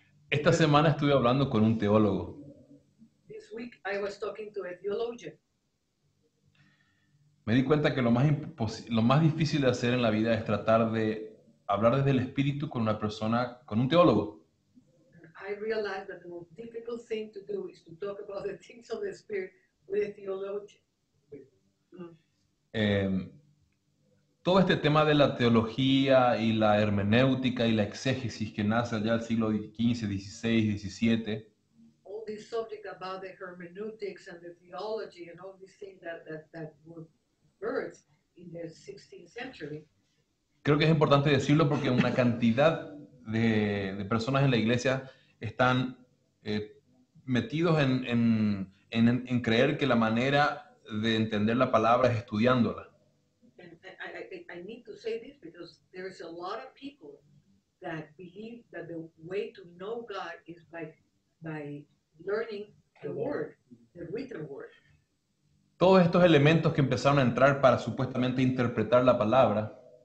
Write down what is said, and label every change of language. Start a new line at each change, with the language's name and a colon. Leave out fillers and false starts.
Spanish: Esta semana estuve hablando con un teólogo.
English: This week I was talking to a theologian.
Spanish: Me di cuenta que lo más difícil de hacer en la vida es tratar de hablar desde el espíritu con una persona, con un teólogo.
English: I realized that the most difficult thing to do is to talk about the things of the Spirit with a theologian.
Spanish: Todo este tema de la teología y la hermenéutica y la exégesis que nace allá del siglo XV, XVI, XVII,
English: All this subject about the hermeneutics and the theology and all these things that were birthed in the 16th century.
Spanish: creo que es importante decirlo porque una cantidad de personas en la iglesia están metidos en creer que la manera de entender la palabra es estudiándola.
English: And I need to say this because there's a lot of people that believe that the way to know God is by learning the word, the written word.
Spanish: Todos estos elementos que empezaron a entrar para supuestamente interpretar la palabra